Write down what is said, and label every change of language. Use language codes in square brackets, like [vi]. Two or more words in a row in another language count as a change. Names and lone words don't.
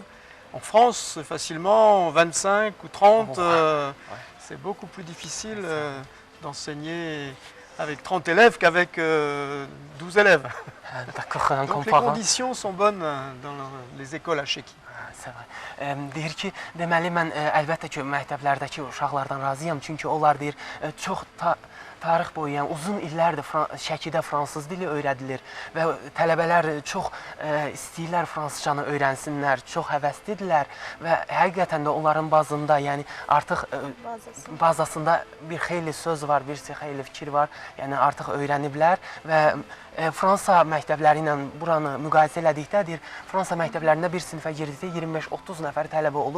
[fr] En France, facilement 25 ou 30. C'est beaucoup plus difficile d'enseigner avec 30 élèves qu'avec 12 élèves. D'accord, donc les conditions sont bonnes dans les écoles à Chéki. C'est vrai. [az] Deyir ki, deməli mən əlbəttə ki, məktəblərdəki uşaqlardan razıyam. Çünki onlar deyir, çox tarix boyu, yəni uzun illərdir Şəkidə fransız dili öyrədilir və tələbələr çox istəyirlər fransızcanı öyrənsinlər, çox həvəslidirlər və həqiqətən də onların bazında, yəni artıq bazasında bir xeyli söz var, bir xeyli fikir var, yəni artıq öyrəniblər və Fransa məktəbləri ilə buranı müqayisə elədikdə deyir, Fransa məktəblərində bir sinifə girdikdə 25-30 nəfər tələbə olur.